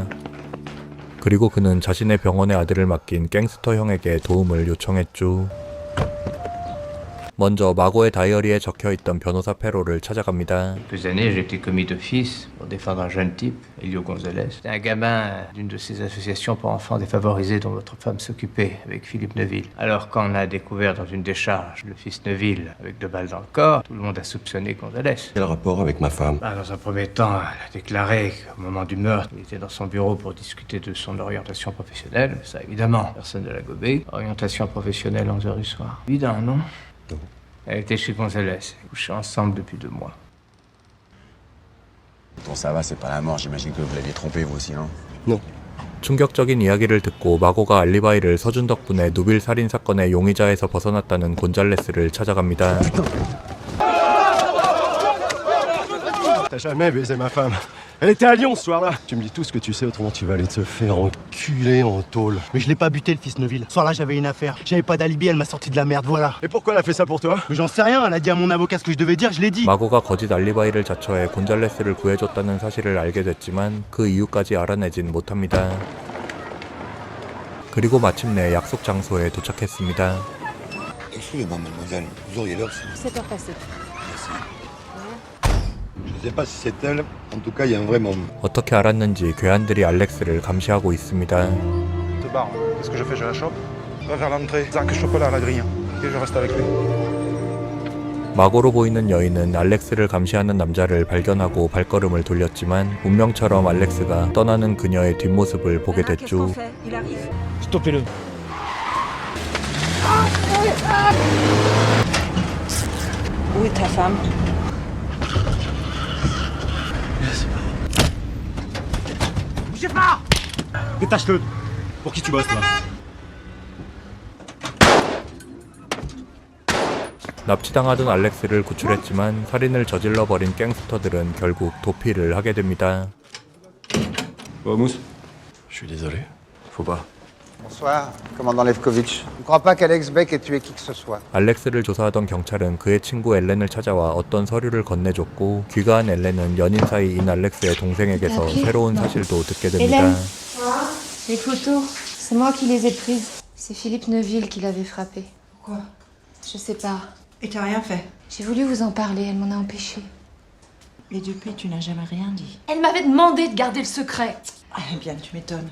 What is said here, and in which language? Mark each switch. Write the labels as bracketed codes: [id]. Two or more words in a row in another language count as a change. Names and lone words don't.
[ko] 그리고 그는 자신의 병원의 아들을 맡긴 갱스터 형에게 도움을 요청했죠. 먼저 마고의 다이어리에 적혀있던 변호사 페로를 찾아갑니다. [fr] Quelques années, j'ai été commis d'office pour défendre un jeune type, Elio Gonzalez. C'était un gamin d'une de ces associations pour enfants défavorisés dont votre femme s'occupait avec Philippe Neuville. Alors quand on a découvert dans une décharge le fils Neuville avec 2 balles dans le corps, tout le monde a soupçonné Gonzalez. Quel rapport avec ma femme? Dans un premier temps, elle a déclaré qu'au moment du meurtre, il était dans son bureau pour discuter de son orientation professionnelle. Ça évidemment, personne ne l'a gobé. Orientation professionnelle 11h du soir. Évident, non? Elle était chez Gonzalez, couchés ensemble depuis 2 mois. Bon, ça va, c'est pas la mort, j'imagine que vous l'aviez trompé vous aussi, non? Non. [ko] 충격적인 이야기를 듣고 마고가 알리바이를 서준 덕분에 누빌 살인 사건의 용의자에서 벗어났다는 곤잘레스를 찾아갑니다. [fr] T'as jamais baisé ma femme. Elle était à Lyon ce soir-là. Tu me dis tout ce que tu sais, autrement tu vas aller te faire enculer en tôle. Mais je l'ai pas buté le fils Neuville. Ce soir-là, j'avais une affaire. J'avais pas d'alibi, elle m'a sorti de la merde, voilà. Et pourquoi elle a fait ça pour toi? Mais j'en sais rien, elle a dit à mon avocat ce que je devais dire, je l'ai dit. [ko] 마고가 거짓 알리바이를 자처해 곤잘레스를 구해줬다는 사실을 알게 됐지만 그 이유까지 알아내진 못합니다. 그리고 마침내 약속 장소에 도착했습니다. [fr] Excusez-moi, mademoiselle, vous auriez l'heure, s'il vous plaît. 7h passées. Je sais pas si c'est elle, en tout cas, il y a un vrai moment. [ko] 어떻게 알았는지 괴한들이 알렉스를 감시하고 있습니다. [fr] Te barre. Qu'est-ce que je fais? Je la chope? Va vers l'entrée. Zark chocolat à la grille. Et je reste avec lui. [ko] 마고로 보이는 여인은 알렉스를 감시하는 남자를 발견하고 발걸음을 돌렸지만 운명처럼 알렉스가 떠나는 그녀의 뒷모습을 보게 됐죠. [fr] Stoppez-le. Où est ta femme? Bougez pas! Détache-le! Pour qui tu bosses, toi? [ko] 납치당하던 알렉스를 구출했지만 살인을 저질러버린 갱스터들은 결국 도피를 하게 됩니다. [fr] Mousse? Je suis désolé. Faut pas. Bonsoir, commandant Levkovitch. Je ne crois pas qu'Alex Beck ait tué qui que ce soit. [ko] 알렉스를 조사하던 경찰은 그의 친구 엘렌을 찾아와 어떤 서류를 건네줬고 귀가한 엘렌은 연인 사이인 알렉스의 동생에게서 새로운 사실도 듣게 됩니다. [fr] Hélène, les photos, c'est moi qui les ai prises. C'est Philippe Neuville qui l'avait frappé. Pourquoi? Je sais pas. Et t'as rien fait? J'ai voulu vous en parler, elle m'en a empêché. Et depuis, tu n'as jamais rien dit. Elle m'avait demandé de garder le secret. Eh bien, tu m'étonnes.